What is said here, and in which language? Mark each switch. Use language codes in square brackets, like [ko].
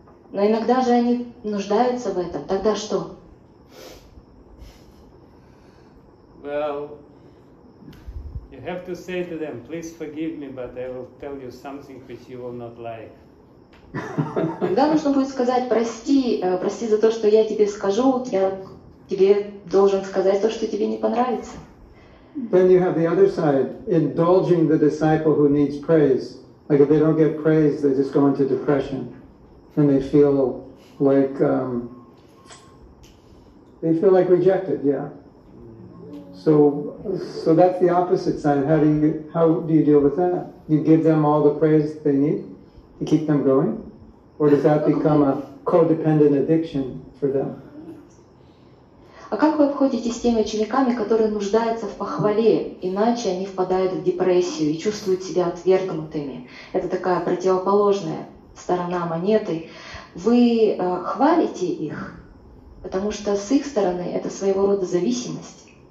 [ru] Но иногда же они нуждаются в этом. Тогда что? [en] Well, you have to say to them, please forgive me, but I will tell you something which you will not like. [ru] Тогда нужно будет сказать, прости за то, что я тебе скажу, я тебе должен сказать то, что тебе не понравится. [en] Then you have the other side, indulging the disciple who needs praise. Like if they don't get praise, they just go into depression, and they feel like rejected. Yeah. So that's the opposite side. How do you deal with that? You give them all the praise they need to keep them going, or does that become a codependent addiction for them? [ru] А как вы обходитесь с теми учениками, которые нуждаются в похвале, иначе они впадают в депрессию и чувствуют себя отвергнутыми? Это такая противоположная сторона монеты. Вы хвалите их, потому что с их стороны это своего рода зависимость.